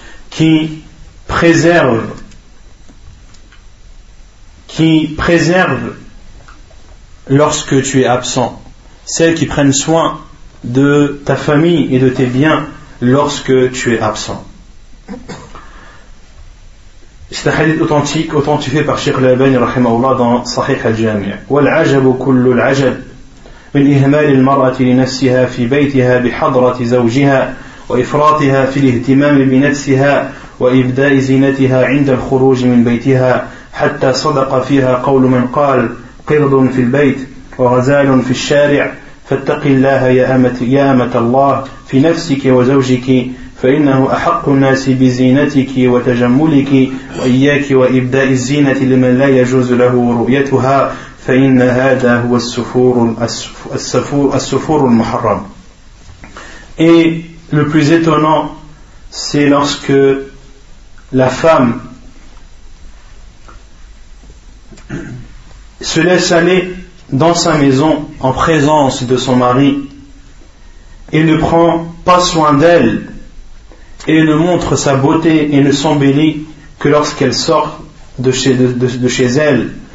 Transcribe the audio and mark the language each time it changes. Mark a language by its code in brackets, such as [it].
[fr] qui préservent lorsque tu es absent, celles qui prennent soin de ta famille et de tes biens lorsque tu es absent. C'est un hadith authentique, authentifié par Cheikh Al-Albani rahimahullah dans Sahih Al-Jami'. [ar] Wal ajab kullu al ajab, من إهمال المرأة لنفسها في بيتها بحضرة زوجها وإفراطها في الاهتمام بنفسها وإبداء زينتها عند الخروج من بيتها حتى صدق فيها قول من قال قرد في البيت وغزال في الشارع فاتق الله يا أمة الله في نفسك وزوجك فإنه أحق الناس بزينتك وتجملك وإياك وإبداء الزينة لمن لا يجوز له رؤيتها فإن هذا هو السفور المحرم. [fr] Et le plus étonnant, c'est lorsque la femme se laisse aller dans sa maison en présence de son mari et ne prend pas soin d'elle et ne montre sa beauté et ne s'embellit que lorsqu'elle sort de chez elle.